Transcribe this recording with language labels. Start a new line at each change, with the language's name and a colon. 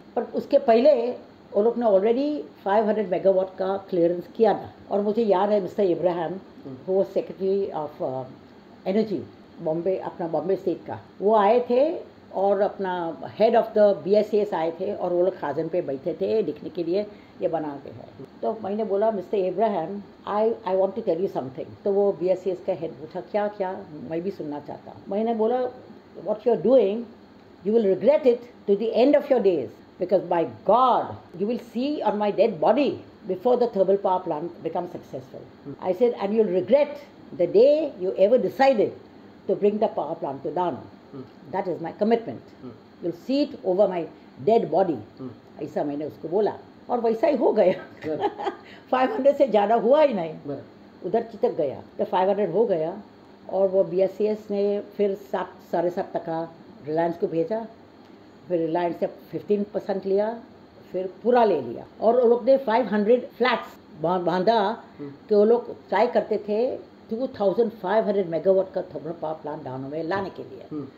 Hindi: पर उसके पहले वो लोग ने ऑलरेडी 500 मेगावाट का क्लियरेंस किया था, और मुझे याद है मिस्टर इब्राहिम, वो सेक्रेटरी ऑफ एनर्जी बॉम्बे, अपना बॉम्बे स्टेट का, वो आए थे और अपना हेड ऑफ द BSES आए थे और वो लोग खाजन पे बैठे थे दिखने के लिए ये बना के है। तो मैंने बोला
English: Mister Ibrahim, I want to tell you something.
Hindi: तो वो BSES का हेड पूछा क्या क्या, मैं भी सुनना चाहता हूँ। मैंने बोला
English: What you are doing You will regret it to the end of your days, because by God, you will see on my dead body before the thermal power plant becomes successful. I said, and you'll regret the day you ever decided to bring the power plant to Dahanu. That is my commitment. You'll see it over my dead body.
Hindi: ऐसा मैंने उसको बोला और वैसा ही हो गया. 500 से ज़्यादा हुआ ही नहीं, उधर चितक गया. तो 500 हो गया और वो BSES ने फिर 7.5% रिलायंस को भेजा. फिर रिलायंस से 15% लिया, फिर पूरा ले लिया और वो लोग ने 500 फ्लैट्स बांधा कि वो लोग ट्राई करते थे 2500 मेगावाट का थर्मल पावर प्लांट डाहनु में लाने के लिए.